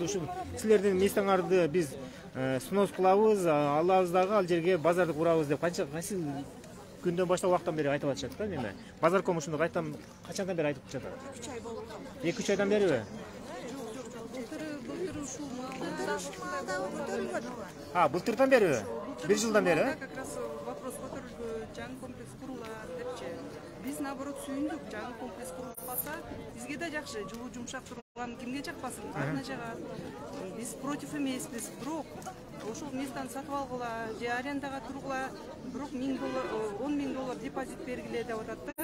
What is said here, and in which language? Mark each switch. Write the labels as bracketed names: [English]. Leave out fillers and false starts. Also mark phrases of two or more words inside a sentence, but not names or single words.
[Kyrgyz] Ушул силердин местаңарды биз снос кылабыз, алабыз дагы ал жерге базарды курабыз деп канча күндөн баштап убактан бери айтып атышат да неме. Базарком ушуну качандан бери айтып жатат? 3 ай болду. 2-3 айдан бериби? Былтыр ушул маалда көтөрүлгөн. Былтырдан бериби? 1 жылдан бери, э? [Russian] Как раз вопрос [Kyrgyz] көтөрүлгөн, жаңы комплекс курулат депчи. Биз наоборот сүйүндүк, жаңы комплекс курулуп калса, бизге да жакшы, жылуу жумшак турган кимге жакпасын, баарына жагат. Биз против эмеспиз, бирок ошол местаны сатып алгыла, же арендага тургула, бирок $1000, $10,000 депозит бергиле деп атат да.